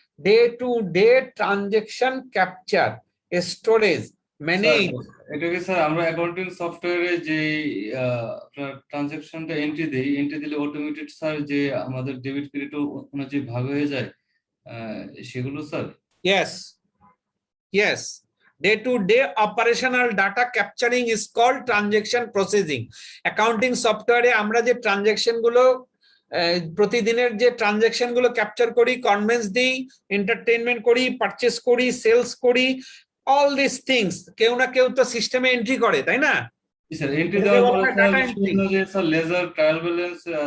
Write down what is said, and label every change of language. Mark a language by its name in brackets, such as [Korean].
[English] Day to day transaction capture, storage, manage. [Bangla] এটাকে sir আমরা accounting সফটওয়্যারে যে আপনার ট্রানজাকশনটা এন্ট্রি দিলে অটোমেটেড স্যার যে আমাদের ডেবিট ক্রেডিট অনুযায়ী ভাগ হয়ে যায়, সেগুলো sir. [English] Yes. Day-to-day operational data capturing is called transaction processing. [Bangla] Accounting software এ আমরা যে ট্রানজাকশন গুলো, প্রতিদিনের যে ট্রানজাকশন গুলো ক্যাপচার করি, কনভেন্স দিই, এন্টারটেইনমেন্ট করি, পারচেজ করি, সেলস করি, [English] all this things [Bangla] কেউ না কেউ তো সিস্টেমে এন্ট্রি করে, তাই না? স্যার এন্ট্রি দেওয়ার পরে স্যার লেজার, ট্রায়াল ব্যালেন্স,